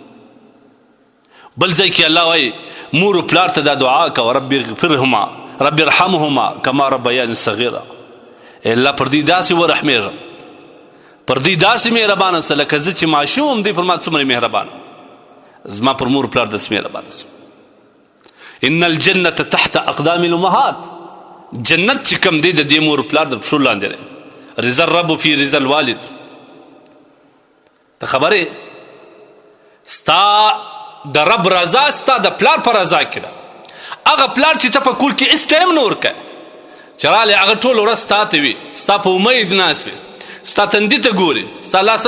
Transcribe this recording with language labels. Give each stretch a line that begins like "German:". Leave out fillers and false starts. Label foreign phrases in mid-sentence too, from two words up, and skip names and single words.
Pashto: بل ځای کې الله وایي مور و پلار ته دا دعا کوه
Arabic: رب اغفرهما رب ارحمهما کما ربیاني صغیرا
Pashto: الله پر دې داسې ورحمېږم پر دې داسې مهربانه سه لکه زه چې ماشوم دی پر ما څومره مهربانه زما پر مور پلار داسې مهربانه سه
Arabic: ان الجنة تحت اقدام الامهات
Pashto: جنت چې کوم دی د دې مور پلار د پښو لاندې دی
Arabic: رضا الرب فی رضا الوالد
Pashto: ته خبرې ستا د رب رضا ستا د پلار په رضا کې ده هغه پلار چې ته په کور کې هېڅ ټایم نه ورکوې چې رالی هغه ټول ورځ ستا ته وي ستا په امید ناست وي ستا تندي ته ګوري ستا لاسه